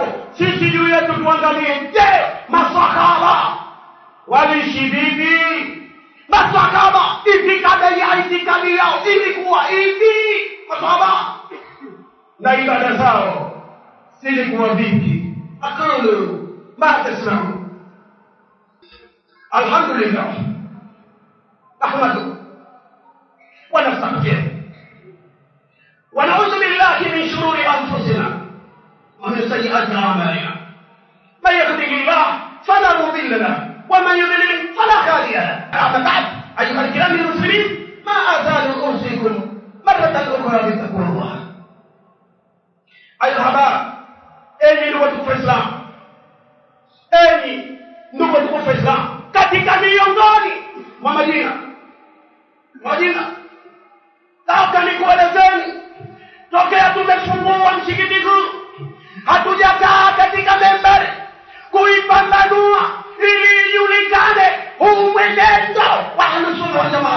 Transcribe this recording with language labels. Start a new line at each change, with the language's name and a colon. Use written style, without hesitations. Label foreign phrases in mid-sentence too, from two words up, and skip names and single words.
Swahili: Sisi juu yetu tuangalie, je, masahaba waliishi vipi? Masahaba itikadi yao ilikuwa hivi? Masahaba na ibada zao zilikuwa vipi?
Arabic: أقول ما تسمعون. الحمد لله، أحمد ونستغفر ونعوذ بالله من شرور أنفسنا ومن سيئات أعمالنا. من يهده الله فلا مضل له ومن يضلل فلا هادي له. أما بعد, أيها الكرام المسلمين، ما أزال أوصيكم مرة أخرى بتقوى الله. أيها الأحباب، أني
Swahili: ndugu wa Islam, أني ndugu wa Islam, katika miongoni mwa Madina, taka nikuelezeni, tokea tumefungua msikiti huu hatujakaa katika membari kuipambanua ili ijulikane huu mwenendo wa
Arabic: أهل السنة والجماعة.